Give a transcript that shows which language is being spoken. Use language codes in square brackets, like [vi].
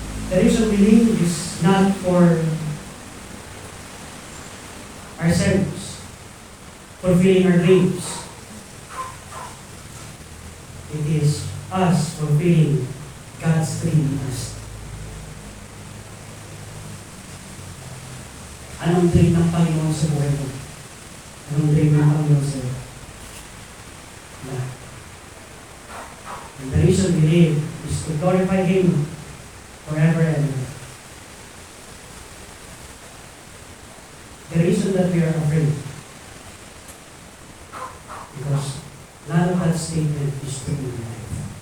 [en] The reason we live is not for ourselves, fulfilling our dreams. It is us fulfilling God's dream in us. [tl] Anong dream ng Panginoon sa buhay mo? Anong dream ng Panginoon sa iyo? [en] And the reason we live is to glorify Him forever and ever. The reason that we are afraid, because none of that statement is true in life.